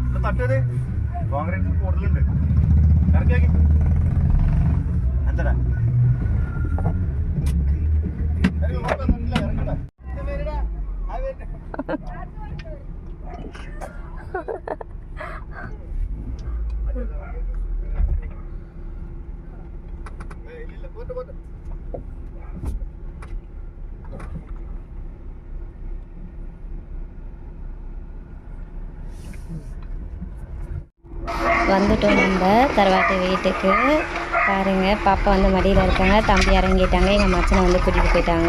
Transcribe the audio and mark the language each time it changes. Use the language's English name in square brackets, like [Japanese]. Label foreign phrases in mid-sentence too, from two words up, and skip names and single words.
[Malayalam] മറ്റേത് കോൺക്രീറ്റ് കൂടുതലുണ്ട് ഇറക്കി എന്താ ഇറങ്ങണ്ട ഇല്ല പോട്ടെ പോട്ടെ [Tamil] வந்துட்டோம் நம்ம கருவாட்டு வீட்டுக்கு. பாருங்கள், பாப்பா வந்து மடியில் இருக்காங்க, தம்பி இறங்கிட்டாங்க, எங்கள் மச்சனை வந்து கூட்டிகிட்டு போயிட்டாங்க.